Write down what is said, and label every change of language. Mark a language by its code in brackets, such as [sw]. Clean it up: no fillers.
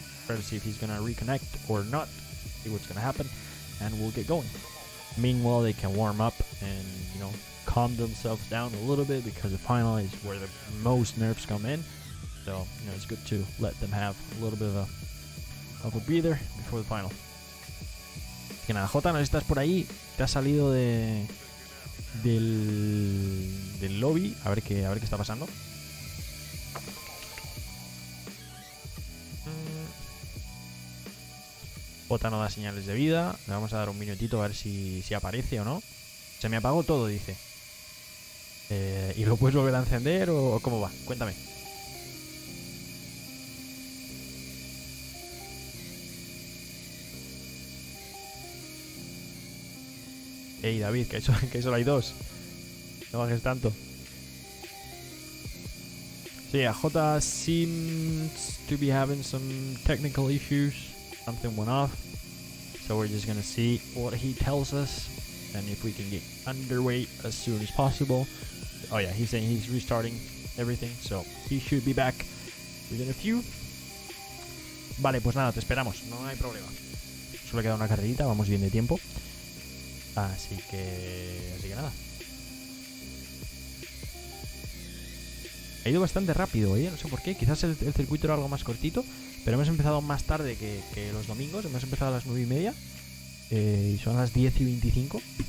[en] Try to see if he's gonna reconnect or not. See what's gonna happen, and we'll get going. Meanwhile, they can warm up and, calm themselves down a little bit, because the final is where the most nerves come in. So, it's good to let them have a little bit of a breather before the final. [es] Que nada, Jota, no estás por ahí. Te has salido del lobby. A ver qué está pasando. Jota no da señales de vida. Le vamos a dar un minutito a ver si aparece o no. Se me apagó todo, dice. ¿Y lo puedes volver a encender o cómo va? Cuéntame. Ey, David, que solo hay 2. No bajes tanto. [en] Sí, Jota seems to be having some technical issues. Something went off. So we're just gonna see what he tells us, and if we can get underway as soon as possible. Oh yeah, he's saying he's restarting everything, so he should be back within a few. [es] Vale, pues nada, te esperamos, no hay problema. Solo queda una carrerita, vamos bien de tiempo. Así que nada. Ha ido bastante rápido, no sé por qué. Quizás el circuito era algo más cortito, pero hemos empezado más tarde que los domingos. Hemos empezado a las 9:30 y son las 10:25.